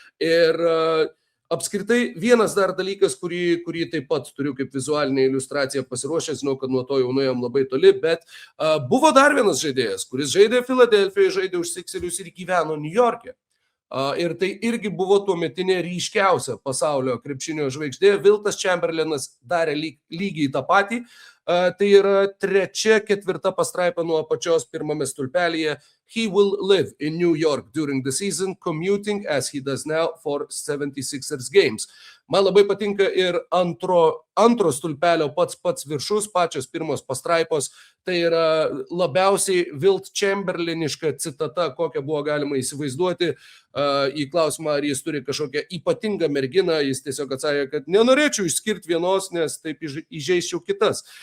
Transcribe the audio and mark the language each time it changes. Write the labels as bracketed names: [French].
[Lithuanian] Ir apskritai, vienas dar dalykas, kurį taip pat turiu kaip vizualinė iliustracija pasiruošęs, žinau, kad nuo to jau nuėjom labai toli, bet buvo dar vienas žaidėjas, kuris žaidė Filadelfijoje, žaidė už Sixerius ir gyveno New York'e. Ir tai irgi buvo tuometinė ryškiausia pasaulio krepšinio žvaigždė. Wiltas Chamberlainas darė lygiai tą patį. Tai yra 3-4 pastraipa nuo apačios pirmame stulpelyje. [English] He will live in New York during the season, commuting as he does now for 76ers games. [Lithuanian] Man labai patinka ir antro stulpelio pats viršus, pačios pirmos pastraipos. Tai yra labiausiai Wilt Chamberlainiška citata, kokią buvo galima įsivaizduoti. Į klausimą, ar jis turi kažkokią ypatingą merginą, jis tiesiog atsakė, kad nenorėčiau išskirti vienos, nes taip įžeisčiau kitas.